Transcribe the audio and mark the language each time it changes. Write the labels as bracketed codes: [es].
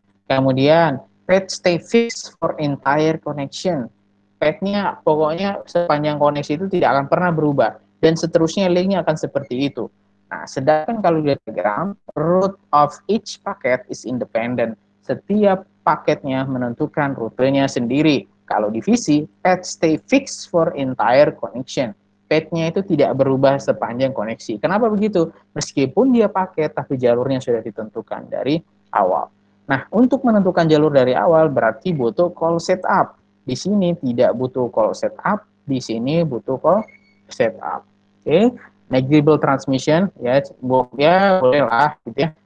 [id] Kemudian [en] path stay fixed for entire connection. [id] Path-nya pokoknya sepanjang koneksi itu tidak akan pernah berubah dan seterusnya linknya akan seperti itu. Nah, sedangkan kalau di diagram, [en] route of each packet is independent. [id] Setiap paketnya menentukan rutenya sendiri. Kalau divisi, [en] path stay fixed for entire connection. [id] Path-nya itu tidak berubah sepanjang koneksi. Kenapa begitu? Meskipun dia paket, tapi jalurnya sudah ditentukan dari awal. Nah, untuk menentukan jalur dari awal berarti butuh call setup. Di sini tidak butuh call setup, di sini butuh call setup. Oke. [en] Negligible transmission [id] ya bolehlah gitu ya.